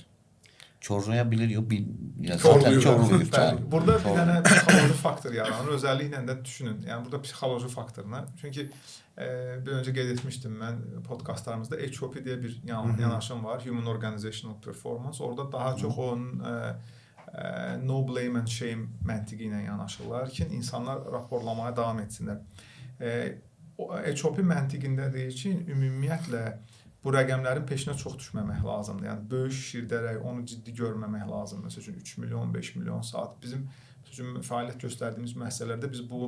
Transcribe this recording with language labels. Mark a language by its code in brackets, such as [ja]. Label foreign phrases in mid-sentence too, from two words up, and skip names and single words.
[az] Korlaya bilir, yox, korluyur. Burada bir dənə psixoloji faktor yaranır. Özəlliklə də düşünün. Yəni burada psixoloji faktoruna. Çünki bir öncə qeyd etmişdim mən podkastlarımızda HOP deyə bir yanaşım var. [en] Human Organizational Performance. [az] Orada daha çox onun [en] no blame and shame [az] məntiqi ilə yanaşırlar ki, insanlar raporlamaya davam etsinlər. HOP məntiqində deyir ki, ümumiyyətlə bu rəqəmlərin peşinə çox düşməmək lazımdır. Yəni böyük şişirdərək onu ciddi görməmək lazımdır. Məsəl üçün 3 milyon, 5 milyon saat bizim fəaliyyət göstərdiyimiz müəssisələrdə biz bu